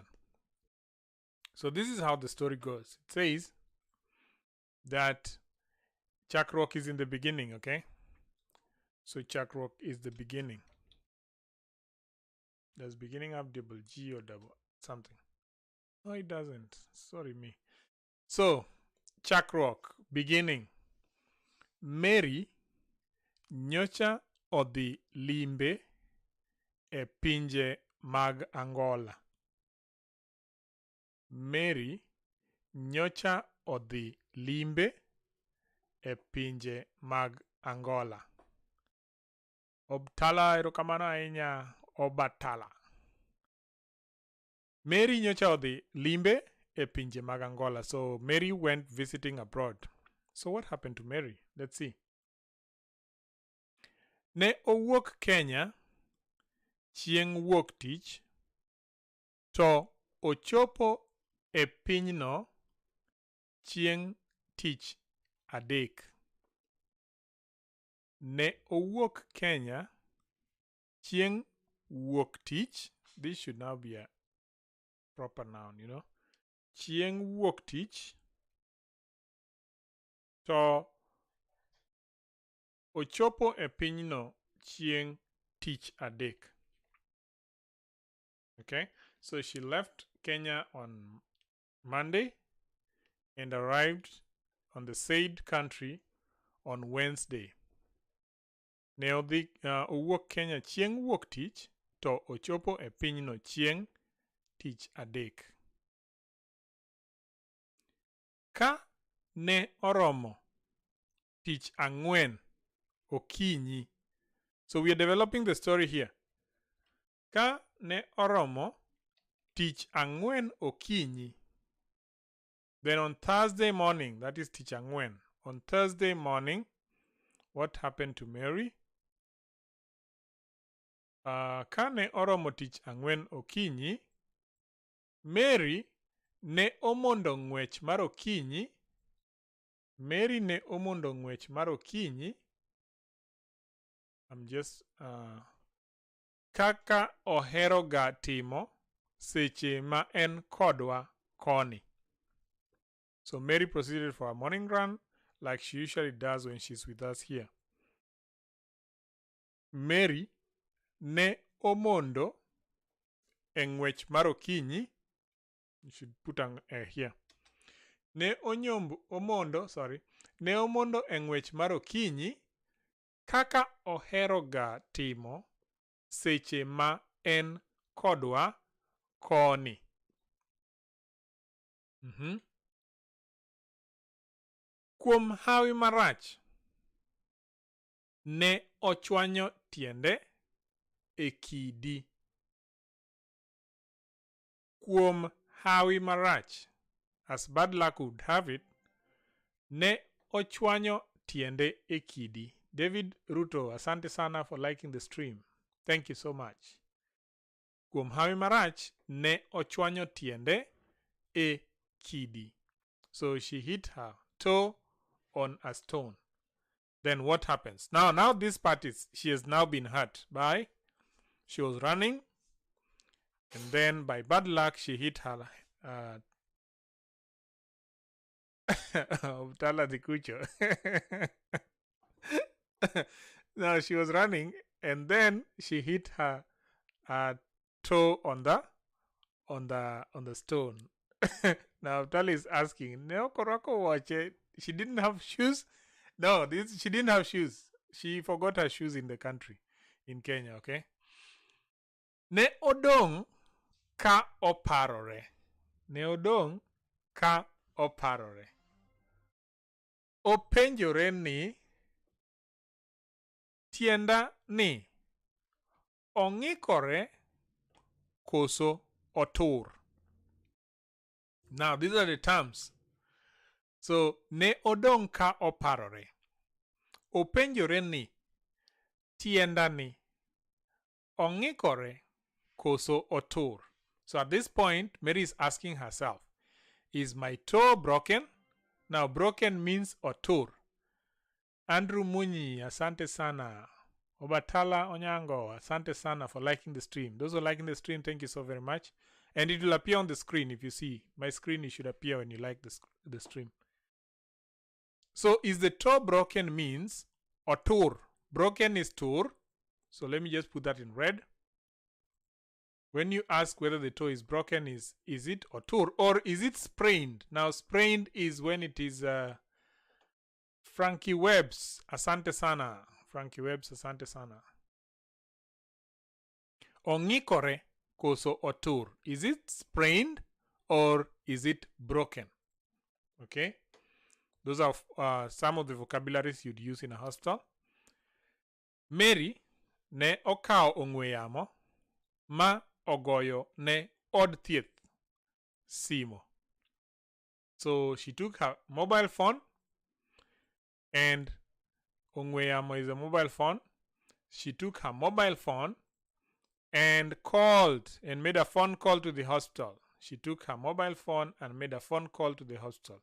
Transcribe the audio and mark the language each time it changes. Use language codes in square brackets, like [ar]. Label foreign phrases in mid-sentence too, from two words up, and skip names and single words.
[en] So this is how the story goes. It says that Chuck Rock is in the beginning, okay? So Chuck Rock is the beginning. Does beginning have double G or double something? No, it doesn't. Sorry me. So Chuck Rock, beginning. [luo] Mary nyocha odhi limbe e pinje mag Angola. Mary nyocha odhi limbe e pinje mag Angola. Obtala erokamano ahinya Obatala. Mary nyocha odhi limbe e pinje mag Angola. [en] So Mary went visiting abroad. So what happened to Mary? Let's see. [luo] Ne owuok Kenya chieng' wuok tich to ochopo e pinyno chieng' tich adek. Ne owuok Kenya chieng' wuok tich. [en] This should now be a proper noun, you know. [luo] Chieng' wuok tich to ochopo e pinyno chieng' tich adek. [en] Okay, so she left Kenya on Monday and arrived on the said country on Wednesday. [luo] Ne odhi owuok Kenya chieng' wuok tich to ochopo e pinyno chieng' tich adek. Ka ne oromo tich ang'wen okinyi. [en] So we are developing the story here. [luo] Ka ne oromo tich ang'wen okinyi. [en] Then on Thursday morning, that is [luo] tich ang'wen. [en] On Thursday morning, what happened to Mary? [luo] Ka ne oromo tich ang'wen okinyi, Mary ne omondo ng'wech mar okinyi. Mary ne omondo ng'wech mar okinyi. [en] I'm just [luo] kaka ohero ga timo seche ma en kodwa koni. [en] So Mary proceeded for a morning run like she usually does when she's with us here. [luo] Mary ne omondo e ng'wech mar okinyi. [en] You should put here. [luo] Ne omondo e ng'wech mar okinyi kaka ohero ga timo seche ma en kodwa koni. Kuom hawi marach ne ochwanyo tiende e kidi. Kuom hawi marach, [en] as bad luck would have it, [luo] ne ochwanyo tiende e kidi. [en] David Ruto, [sw] asante sana [en] for liking the stream. Thank you so much. [luo] Kuom hawi marach ne ochwanyo tiende e kidi. [en] So she hit her toe on a stone. Then what happens? Now this part is, she has now been hurt by, she was running, and then by bad luck she hit her Tala the Cucho. Now she was running, and then she hit her toe on the stone. Now Tali is asking, "No, Korako watch it. She didn't have shoes." No, she didn't have shoes. She forgot her shoes in the country, in Kenya. [luo] Okay. Ne odong ka oparore. Ne odong ka oparore. Openjore ni tienda ni ong'ikore koso otur. [en] Now these are the terms. [luo] So ne odong ka oparore. Openjore ni tienda ni ong'ikore koso otur. [en] So at this point, Mary is asking herself, is my toe broken? Now broken means otur. [sw] Andrew Munyi, asante sana. [en] Obatala Onyango, [sw] asante sana [en] for liking the stream. Those who are liking the stream, thank you so very much. And it will appear on the screen if you see. My screen, it should appear when you like the stream. So is the toe broken means otur. Broken is tur. So let me just put that in red. When you ask whether the toe is broken, is it otur or is it sprained? Now sprained is when it is Frankie Webbs, [sw] asante sana. Frankie Webbs, asante sana. [luo] Ong'ikore koso otur. [en] Is it sprained or is it broken? Okay. Those are some of the vocabularies you'd use in a hospital. [luo] Mary ne okao ong'we yamo ma ogoyo ne od thieth simo. [en] So she took her mobile phone, and [luo] ong'we yamo [en] is a mobile phone. She took her mobile phone and called and made a phone call to the hospital. She took her mobile phone and made a phone call to the hospital.